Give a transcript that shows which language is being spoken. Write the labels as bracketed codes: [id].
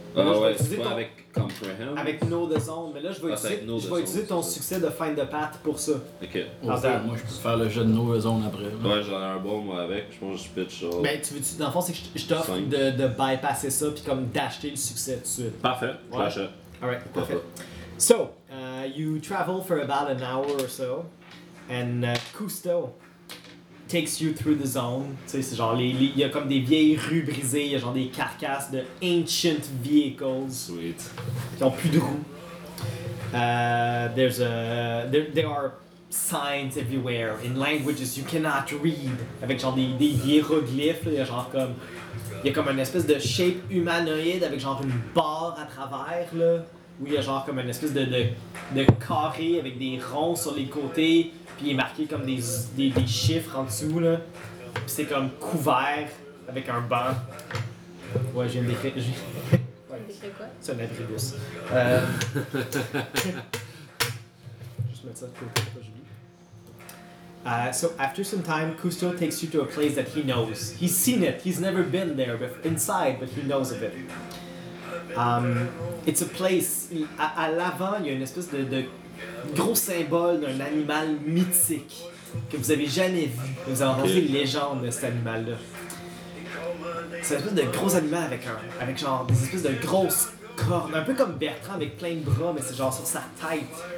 [fr] Avec comprehend? Avec [en] know the zone, [fr] mais là, je vais utiliser ton succès de [en] find the path [fr] pour ça. Ok. Moi, je peux faire le jeu de [en] know the zone [fr] après. Là. Ouais, j'en ai un bon, moi, avec. Je pense que je pitch ça. Mais tu veux-tu, dans le fond, c'est que je t'offre de bypasser ça puis comme d'acheter le succès tout de suite. Parfait, j'achète. [en] Alright, perfect. So, you travel for about an hour or so, and Cousteau takes you through the zone. [fr] Tu sais, c'est genre il y a comme des vieilles rues brisées, il y a genre des carcasses de [en] ancient vehicles. Sweet. [fr] Qui ont plus de roues. [en] There are signs everywhere in languages you cannot read. [fr] Avec genre des hiéroglyphes, là, il y a genre comme. Il y a comme une espèce de shape humanoïde avec genre une barre à travers là où il y a genre comme une espèce de carré avec des ronds sur les côtés puis il est marqué comme des chiffres en dessous là puis c'est comme couvert avec un banc. Ouais, je viens de décrire. C'est quoi? C'est un abribus. Juste mettre ça de côté, c'est pas joli. [en] So after some time, Cousteau takes you to a place that he knows. He's seen it. He's never been there inside, but he knows of it. It's a place. [fr] À l'avant, il y a une espèce de gros symbole d'un animal mythique que vous avez jamais vu. Vous avez entendu une légende de cet animal-là. C'est une espèce de gros animal avec genre des espèces de grosses cornes, un peu comme Bertrand avec plein de bras, mais c'est genre sur sa tête.